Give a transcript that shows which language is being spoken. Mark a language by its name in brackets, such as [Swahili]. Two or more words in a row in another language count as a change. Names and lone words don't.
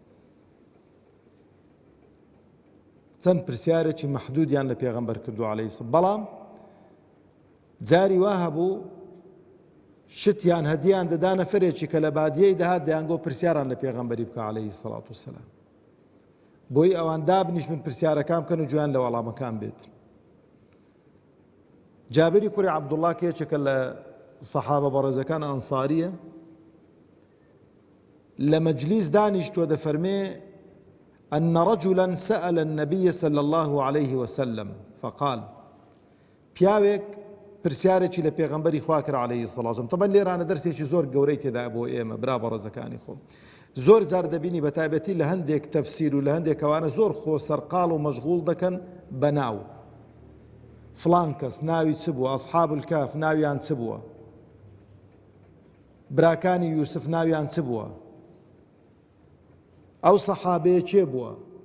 [Central Kurdish] چەند پرسیارێکی مەحدودیان لە پێغەمبەر کردو [Arabic] عەلەیهی سەڵات، [Central Kurdish] بەڵام جاری وا هەبوو شتیان هەدیان دەدا نەفەرێکی کە لە بادیەی دەهات دەیانگۆ پرسیاران لە پێغەمبەری بکە [Arabic] عەلەیهی سەڵات وسەلام [Central Kurdish] بۆی ئەوان دابنیشن پرسیارەکان بکەن و گویان لە وەڵامەکان بێت. جابری کوڕی عەبدوڵڵا کێچێکە لە سەحابە بەڕێزەکان ئەنساریە، لە مەجلیس دانیشتووە دەفەرمێ [Arabic] أن رجلا سأل النبي صلى الله عليه وسلم فقال: [Central Kurdish] پیاوێک پرسیارێکی لە پێغەمبەری خوا کرد [Arabic] عەلەیهی سەڵات وسەلام. [Central Kurdish] طبعاً لێرانە دەرسێکی زۆر گەورەی تێدا بۆ ئێمە برا بەڕێزەکانی خۆم. زۆر جار دەبینی بە تایبەتی لە هەندێک تەفسیر و لە هەندێک ئەوانە زۆر خۆ سەرقاڵ و مەشغوڵ دەکەن بە ناو فڵان کەس ناوی چ بووە، ئەسحاب الکاف ناویان چ بووە، براکانی یوسف ناویان چ بووە، ئەو سەحابەیە چێ بووە.